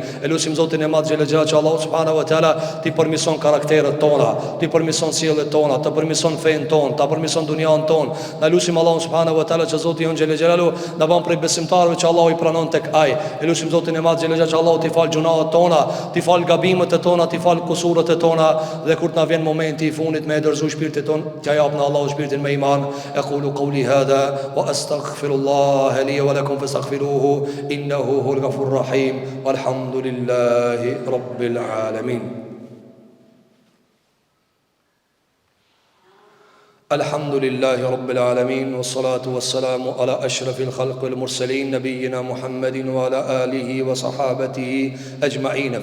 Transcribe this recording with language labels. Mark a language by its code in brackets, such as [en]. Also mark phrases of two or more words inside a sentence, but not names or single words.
[sq] E lutim Zotin e Madh [ar] جل جلاله [sq] që Allahu [ar] سبحانه وتعالى [sq] t'i përmirëson karakteret tona, t'i përmirëson sjelljet tona, të përmirëson fen ton, ta përmirëson dunjan ton. Na lutim Allahun [ar] سبحانه وتعالى [sq] që Zoti jon [ar] جل جلاله [sq] na bën prej besimtarëve që Allahu i pranon tek ai. E lutim Zotin e Madh [ar] جل جلاله [sq] që Allahu t'i fal gjunaat tona, t'i fal gabimet e tona, t'i fal kusuret e tona, dhe kur t'na vjen momenti i fundit me dorëzu shpirtin ton, t'ja japna Allahu shpirtin me iman. [ar] أقول قولي هذا وأستغفر الله لي ولكم فاستغفروه إنه هو الغفور الرحيم. والحمد لله رب العالمين. الحمد لله رب العالمين والصلاة والسلام على أشرف الخلق والمرسلين نبينا محمد وعلى آله وصحابته أجمعين.